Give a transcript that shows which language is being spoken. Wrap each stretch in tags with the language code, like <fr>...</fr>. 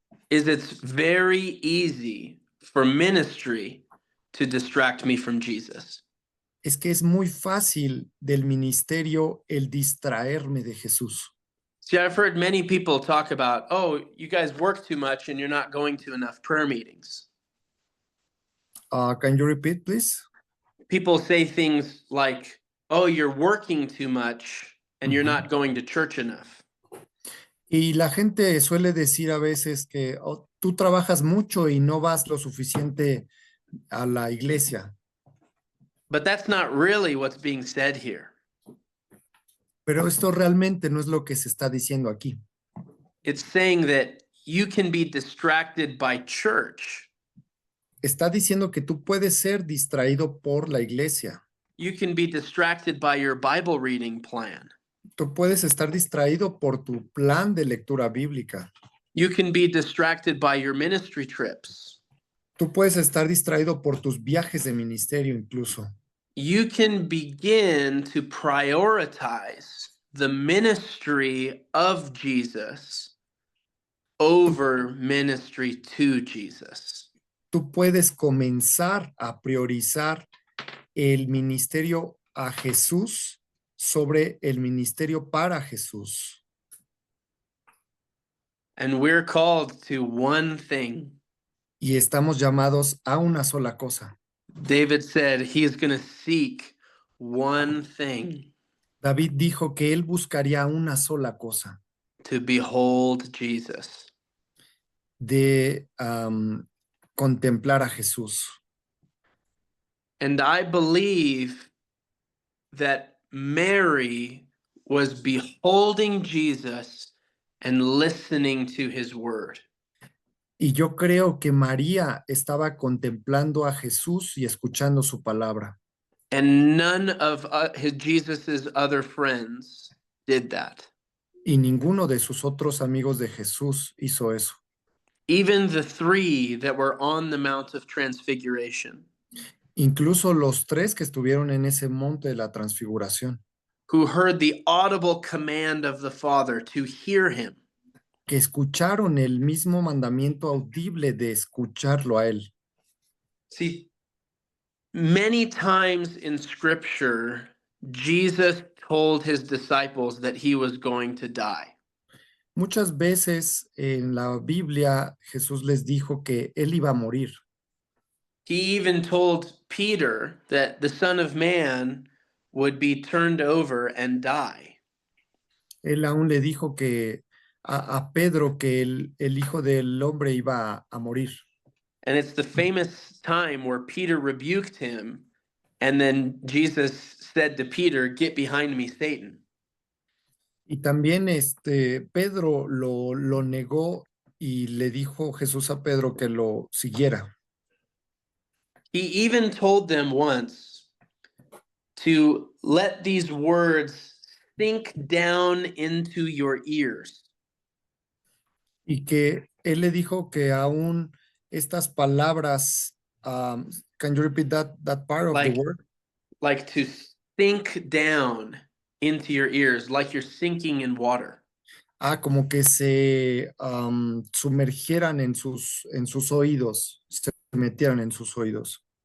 <en>is it's very easy for ministry to distract me from Jesus.</en> <es>es que es muy fácil del ministerio el distraerme de Jesús.</es> <en>See, I've heard many people talk about, oh, you guys work too much and you're not going to enough prayer meetings. Can you repeat, please? People say things like, oh, you're working too much and you're not going to church enough.</en> <es>Y la gente suele decir a veces que tú trabajas mucho y no vas lo suficiente a la iglesia.</es> <en>But that's not really what's being said here.</en> <es>Pero esto realmente no es lo que se está diciendo aquí.</es> <en>It's saying that you can be distracted by church.</en> <es>Está diciendo que tú puedes ser distraído por la iglesia.</es> <en>You can be distracted by your Bible reading plan.</en> <es>Tú puedes estar distraído por tu plan de lectura bíblica.</es> <en>You can be distracted by your ministry trips.</en> <es>Tú puedes estar distraído por tus viajes de ministerio incluso.</es> <en>You can begin to prioritize the ministry of Jesus over ministry to Jesus.</en> <es>Tú puedes comenzar a priorizar el ministerio a Jesús sobre el ministerio para Jesús.</es> <en>And we're called to one thing.</en> <es>Y estamos llamados a una sola cosa.</es> <en>David said he is going to seek one thing,</en> <es>David dijo que él buscaría una sola cosa,</es> <en>to behold Jesus.</en> <es>de contemplar a Jesús.</es> <en>And I believe that Mary was beholding Jesus and listening to his word.</en> <es>Y yo creo que María estaba contemplando a Jesús y escuchando su palabra.</es> <en>And none of Jesus's other friends did that.</en> <es>Y ninguno de sus otros amigos de Jesús hizo eso.</es> <en>Even the three that were on the Mount of Transfiguration,</en> <es>Incluso los tres que estuvieron en ese monte de la transfiguración,</es> <en>who heard the audible command of the Father to hear him.</en> <es>que escucharon el mismo mandamiento audible de escucharlo a él.</es> <en>See, many times in Scripture, Jesus told his disciples that he was going to die.</en> <es>Muchas veces en la Biblia Jesús les dijo que él iba a morir.</es> <en>He even told Peter that the Son of Man would be turned over and die.</en> <es>Él aún le dijo que a Pedro que el Hijo del Hombre iba a morir.</es> <en>And it's the famous time where Peter rebuked him, and then Jesus said to Peter, "Get behind me, Satan."</en> <es>Y también Pedro lo negó y le dijo Jesús a Pedro que lo siguiera.</es> <en>He even told them once to let these words sink down into your ears.</en> <es>Y que él le dijo que aún estas palabras,</es> <en>can you repeat that part of the Like- word? Like to sink down into your ears, like you're sinking in water.</en> <es>Como que se sumergieran en sus oídos, se metieran en sus oídos.</es>